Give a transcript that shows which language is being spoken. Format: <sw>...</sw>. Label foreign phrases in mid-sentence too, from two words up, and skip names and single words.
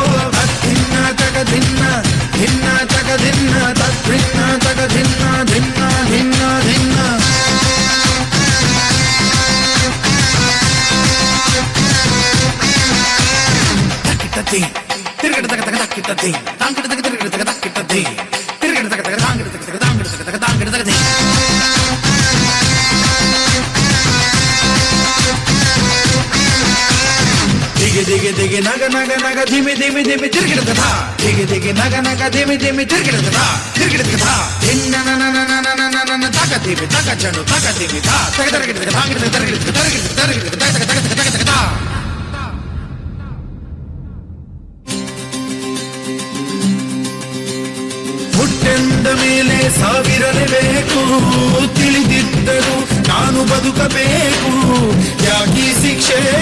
<kn>ತದ್ಭಿನ್ನ ಜಗದಿನ್ನ ಭಿನ್ನ ಜಗದಿನ್ನ ತದ್ಭಿನ್ನ ಜಗದಿನ್ನ ಭಿನ್ನ ಭಿನ್ನ ಭಿನ್ನ. ತಕ್ಕಿಟ್ಟತಿ ತಿರುಗಡ ತಗ ತಗ ತಕ್ಕಿಟ್ಟತಿ ತಾಂಗಿಡ ತಗ ತಿರುಗಡ ತಗ ತಕ್ಕಿಟ್ಟತಿ ತಿರುಗಡ ತಗ ತಗ ತಾಂಗಿಡ ತಗ ತಗ ತಾಂಗಿಡ ತಗ ತಗ ತಾಂಗಿಡ ತಗತಿ. ದಿಗೆ ದಿಗೆ ದಿಗೆ ನಗ ನಗ ನಗ ಧಿಮಿ ಧಿಮಿ ಧಿಮಿ ತಿರುಗಿಡದ ಧಾ. ದಿಗೆ ದಿಗೆ ನಗ ನಗ ಧಿಮಿ ಧಿಮಿ ತಿರುಗಿಡದ ಧಾ ತಿರುಗಿಡದ ಧಾ. ಧಿನ್ನ ನನ ನನ ನನ ನನ ನನ ತಗ ಧಿಮಿ ತಗ ಚಂಡು ತಗ ಧಿಮಿ ಧಾ ತಗ ತರಗಿಡದ ತಾಂಗಿಡ ತಗ ತರಗಿಡದ ತರಗಿಡದ ತರಗಿಡದ ತಗ ತಗ ತಗ ತಗ ತಗ ಧಾ. ಹುಟ್ಟೆಂದ ಮೇಲೆ ಸಾವಿರಲೇಬೇಕು, ತಿಳಿದಿದ್ದರು ನಾನು ಬದುಕಬೇಕು, ಯಾಕೀ ಶಿಕ್ಷೆ.</kn>